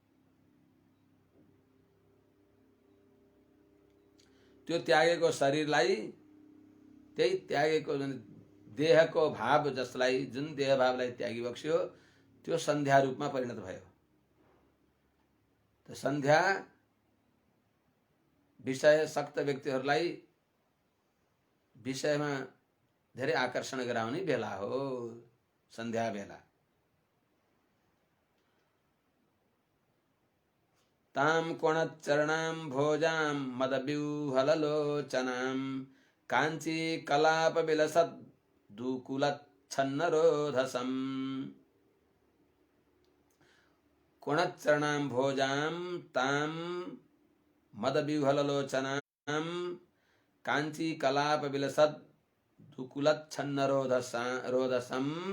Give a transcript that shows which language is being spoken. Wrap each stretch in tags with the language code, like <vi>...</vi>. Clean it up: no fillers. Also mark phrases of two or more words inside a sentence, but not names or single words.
<ne>त्यो त्यागेको शरीरलाई, त्यही त्यागेको देहको भाव जसलाई, जुन देह भावलाई त्यागी बक्स्यो, त्यो सन्ध्या रूपमा परिणत भयो। त सन्ध्या विषय सक्त व्यक्तिहरूलाई विषयमा धेरै आकर्षण गराउने बेला हो सन्ध्या बेला।</ne> <sa>ताम कोणचरणाम भोजाम मदव्यूहलोचनाम कांची कलाप विलसद दुकुलच्छन्नरोधसम। कोणचरणाम भोजाम ताम मदव्यूहलोचनाम कांची कलाप विलसद दुकुलच्छन्नरोधसम।</sa>